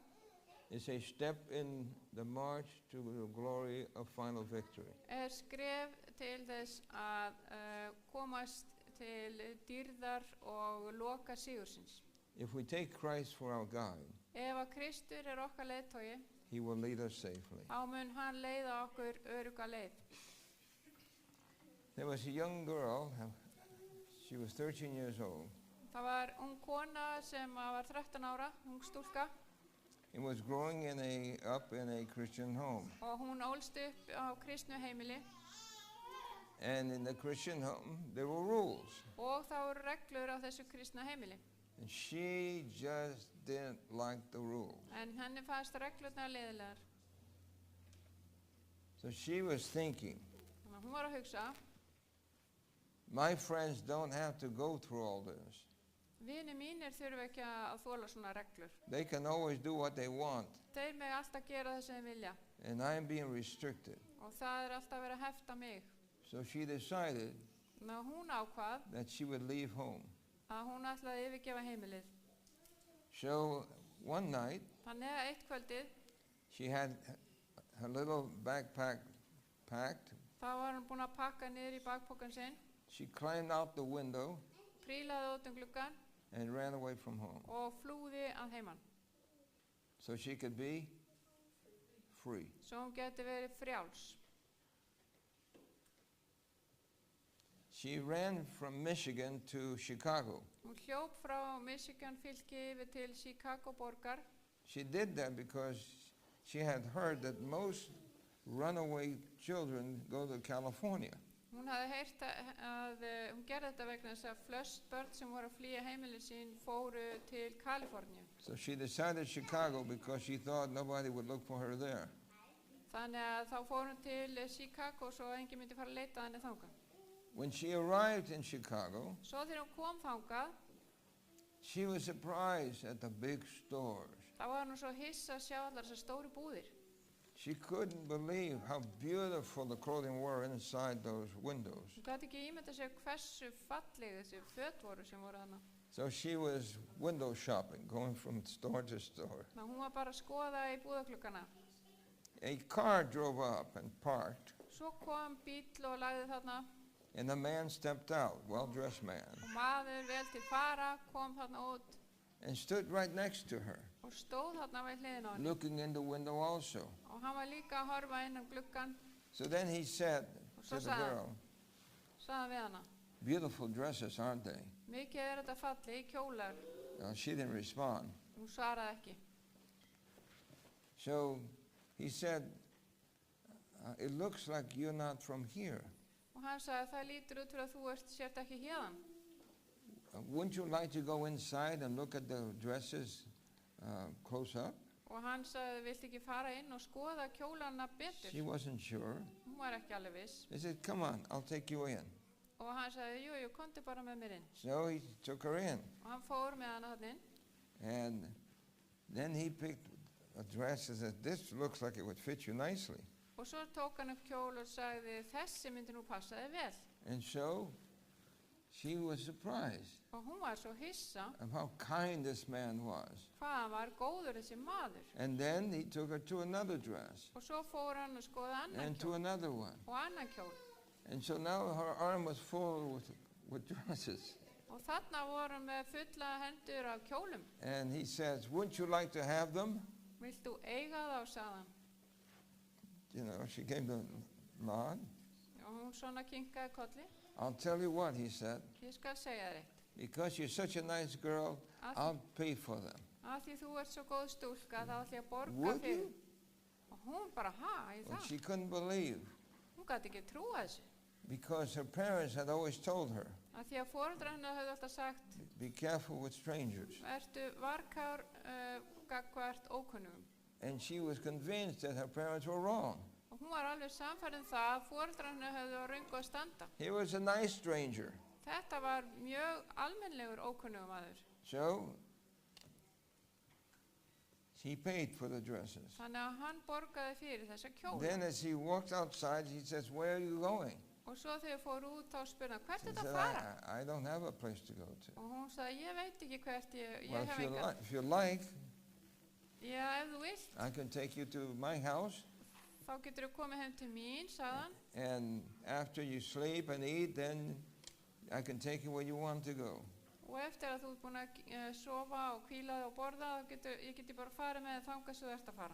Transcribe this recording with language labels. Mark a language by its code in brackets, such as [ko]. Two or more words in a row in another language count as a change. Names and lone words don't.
[en] is a step in the march to the glory of final victory. [is] er skref til þess að komast til dýrðar og loka sigursins. [en] If we take Christ for our guide, [is] Ef að Kristur er okkar leiðtogi, [en] he will lead us safely. [is] þá mun hann leiða okkur örugga leið. [en] There was a young girl, she was 13 years old, [is] Það var ung kona sem var 13 ára, ung stúlka, [en] and was growing up in a Christian home. [is] Og hún ólst upp á kristnu heimili [en] And in the Christian home, there were rules. [is] og það voru reglur á þessu kristna heimili. [en] And she just didn't like the rules. [is] En henni fannst reglurnar leiðilegar. [en] So she was thinking, [is] Þannig að hún var að hugsa, [en] my friends don't have to go through all this. [is] vini mínir þurfa ekki að þola svona reglur. [en] They can always do what they want. [is] Þeir meg alltaf gera það sem þeir vilja [en] And I'm being restricted. [is] og það alltaf verið að hefta mig. [en] So she decided [is] Þannig að hún ákvað [en] that she would leave home. [is] að hún ætlaði að yfirgefa heimilið. [en] So one night, [is] Þannig að eitt kvöldið, [en] she had her little backpack packed. [is] þá var hún búin að pakka niður í bakpokan sinn, [en] She climbed out the window [is] prílaði út gluggann [en] and ran away from home [is] og flúði að heiman. [en] so she could be free. [is] Svo hún geti verið frjáls. [en] She ran from Michigan to Chicago. [is] Hún hljóp frá Michigan fylki yfir til Chicago borgar. [en] She did that because she had heard that most runaway children go to California. [is] Hún hafði heyrt að hún gerði þetta vegna þess að flest börn sem voru að flýja heimili sín fóru til Kaliforníu. [en] So she decided Chicago because she thought nobody would look for her there. [is] Þannig að þá fór hún til Chicago svo að enginn myndi fara að leita henni þangað. [en] When she arrived in Chicago, [is] Svo þegar hún kom þangað, [en] she was surprised at the big stores. [is] þá var hún svo hissa að sjá allar þessar stóru búðir. [en] She couldn't believe how beautiful the clothing were inside those windows. [is] Hún gæti ekki ímynda sér hversu falleg þessi föt voru sem voru þarna. [en] So she was window shopping, going from store to store. [is] Þannig að hún var bara að skoða í búðaklukkana. [en] A car drove up and parked, [is] Svo kom bíll og lagði þarna [en] and a man stepped out, well-dressed man, [is] og maður vel til fara kom þarna út [en] and stood right next to her, [is] og stóð þarna við hliðina á henni. [en] looking in the window also. [is] Og hann var líka að horfa inn gluggan, [en] So then he said to the girl, [is] sagði við hana. [en] beautiful dresses, aren't they? [is] Mikið þetta falli í kjólar. [en] She didn't respond. [is] Hún svaraði ekki. [en] So he said, it looks like you're not from here. [is] Og hann sagði það lítur út fyrir að þú sért ekki hérðan. [en] Wouldn't you like to go inside and look at the dresses close up? [is] Og hann sagði, viltu ekki fara inn og skoða kjólana betur? [en] She wasn't sure. [is] Hún var ekki alveg viss. [en] He said, come on, I'll take you in. [is] Og hann sagði, jú, komdu bara með mér inn. [en] So he took her in. [is] Og hann fór með hana þarna inn. [en] And then he picked a dress and said, this looks like it would fit you nicely. [is] Og svo tók hann upp kjól og sagði, þessi myndi nú passa þig vel. [en] And so she was surprised [is] Og hún var svo hissa [en] of how kind this man was. [is] hvað hann var góður þessi maður. [en] And then he took her to another dress [is] Og svo fór hann og skoða annan [en] and to [is] kjól [en] another one. [is] og annan kjól. [en] And so now her arm was full with dresses. [is] Og þarna voru hann með fulla hendur af kjólum. [en] And he says, wouldn't you like to have them? [is] Vilt þú eiga þá, sagði hann. [en] You know, she gave the nod. [is] Og hún svona kinkaði kolli. [en] I'll tell you what, he said, [is] Ég skal segja þér eitt. [en] because you're such a nice girl, I'll pay for them. [is] Af því þú ert svo góð stúlka, þá ætla ég að borga [en] Would [is] þig. [en] you? [is] Og hún bara, í [en] Well, [is] það? [en] she couldn't believe [is] Hún gæti ekki trúa þessu. [en] because her parents had always told her, [is] Af því að foreldrar hennar höfðu alltaf sagt, [en] be careful with strangers. [is] ertu varkár gagnvart ókunnugum. [en] And she was convinced that her parents were wrong. [is] Og hún var alveg sannfærð það að foreldrar hennar höfðu á röngu að standa. [en] He was a nice stranger. [is] Þetta var mjög almennlegur ókunnugum maður. [en] So he paid for the dresses. [is] Þannig að hann borgaði fyrir þessa kjóla. [en] Then as he walked outside, he says, where are you going? [is] Og svo þegar fór út þá spurði hann, hvert [en] He [is] er þetta [en] said, [is] að fara? [en] I don't have a place to go to. [is] Og hún sagði, ég veit ekki hvert, ég [en] Well, [is] hef engan. [en] if you like, [is] Já, ef þú vilt, [en] I can take you to my house, [is] þá getur þú komið heim til mín, sagði hann. [en] and after you sleep and eat, then I can take you where you want to go. [is] Og eftir að þú ert búin að sofa og hvíla og borða, þá geti bara farið með þangað sem þú ert að fara.